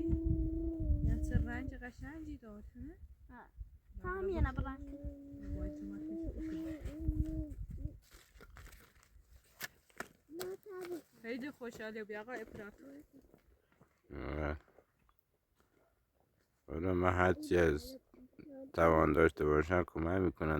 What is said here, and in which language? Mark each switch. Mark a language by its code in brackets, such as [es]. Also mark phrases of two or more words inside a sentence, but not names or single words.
[fa] یعنی چه رنگ قشنگی دار [tr] Tamam yine bırak. [fa] خیلی خوشحاله بیا آقا اپراتور حالا من هرچی از توان داشته باشم کمک میکنم.